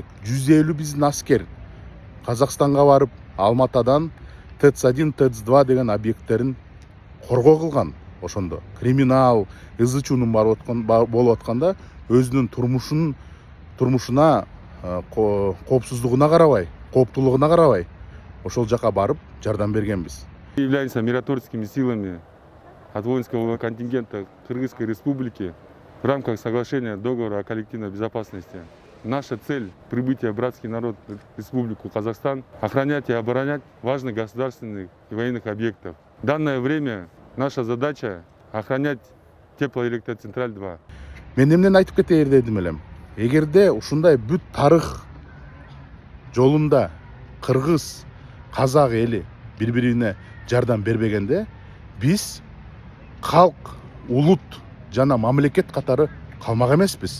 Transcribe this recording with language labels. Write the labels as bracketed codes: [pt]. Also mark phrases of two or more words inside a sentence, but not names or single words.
[ky] 150 биздин аскер Казакстанга барып, Алматадан ТЭЦ-1, ТЭЦ-2 деген объекттерин коргоо кылган. ошондо криминал ызы чуунун болуп атканда өзүнүн турмушуна коопсуздугуна карабай, кооптуулугуна карабай ошол жака барып жардам бергенбиз. [ru] Являемся миротворческими силами от воинского контингента Кыргызской Республики в рамках соглашения договора о коллективной безопасности. Наша цель – прибытие братский народ в Республику Казахстан, охранять и оборонять важных государственных и военных объектов. В данное время наша задача – охранять теплоэлектроцентраль 2. [ky] Мен эмнени айтып кетейин дедим элем. Эгерде ушундай бүт тарых жолунда кыргыз, казак эли бири-бирине жардам бербегенде биз калк, улут жана мамлекет катары калмак эмеспиз.